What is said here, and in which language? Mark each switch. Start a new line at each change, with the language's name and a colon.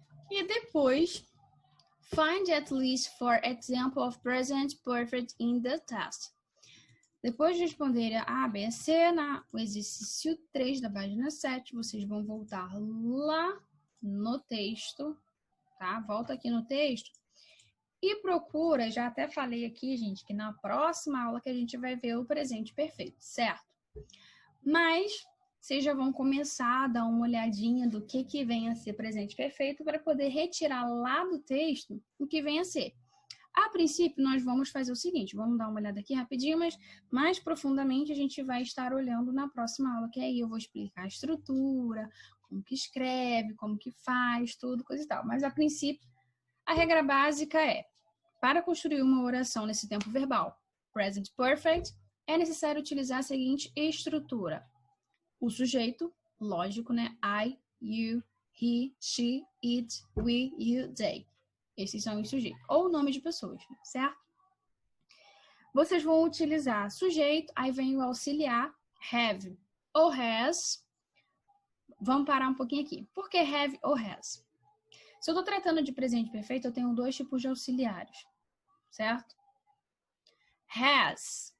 Portuguese: E depois,
English: find at least 4 examples of present perfect in the test.
Portuguese: Depois de responder a B e C, no exercício 3 da página 7, vocês vão voltar lá no texto, tá? Volta aqui no texto e procura, já até falei aqui, gente, que na próxima aula que a gente vai ver o presente perfeito, certo? Mas vocês já vão começar a dar uma olhadinha do que vem a ser presente perfeito para poder retirar lá do texto o que vem a ser. A princípio, nós vamos fazer o seguinte, vamos dar uma olhada aqui rapidinho, mas mais profundamente a gente vai estar olhando na próxima aula, que aí eu vou explicar a estrutura, como que escreve, como que faz, tudo, coisa e tal. Mas a princípio, a regra básica é, para construir uma oração nesse tempo verbal, present perfect, é necessário utilizar a seguinte estrutura. O sujeito, lógico, né?
English: I, you, he, she, it, we, you, they.
Portuguese: Esses são os sujeitos. Ou nome de pessoas, certo? Vocês vão utilizar sujeito, aí vem o auxiliar, have ou has. Vamos parar um pouquinho aqui. Por que have ou has? Se eu estou tratando de presente perfeito, eu tenho 2 tipos de auxiliares, certo? Has.